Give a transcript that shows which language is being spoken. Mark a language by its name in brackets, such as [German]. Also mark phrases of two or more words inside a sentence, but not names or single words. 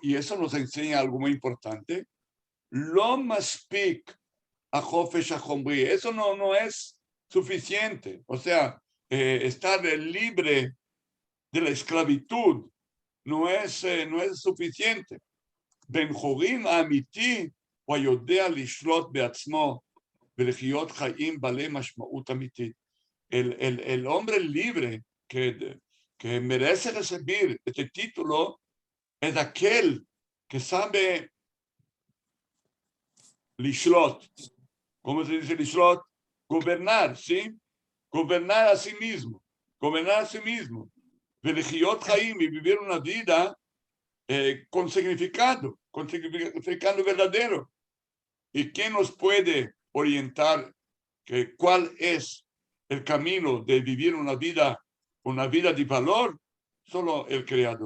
[Spanish] Y eso nos enseña algo muy importante. [Hebrew] לא מספיק החופש החומרי. [Spanish] Eso no es suficiente. O sea, estar libre de la esclavitud no es suficiente. [Hebrew] בן חורים אמיתי הוא היודע לשלוט בעצמו ולחיות חיים בעלי משמעות אמיתית. [Spanish] El hombre libre que merece recibir este título es aquel que sabe lishlot. ¿Cómo se dice lishlot? Gobernar, ¿sí? Gobernar a sí mismo. Gobernar a sí mismo. [Hebrew] ולחיות חיים, [Spanish] y vivir una vida con significado verdadero. ¿Y quién nos puede orientar cuál es el camino de vivir una vida de valor? Solo el Creador.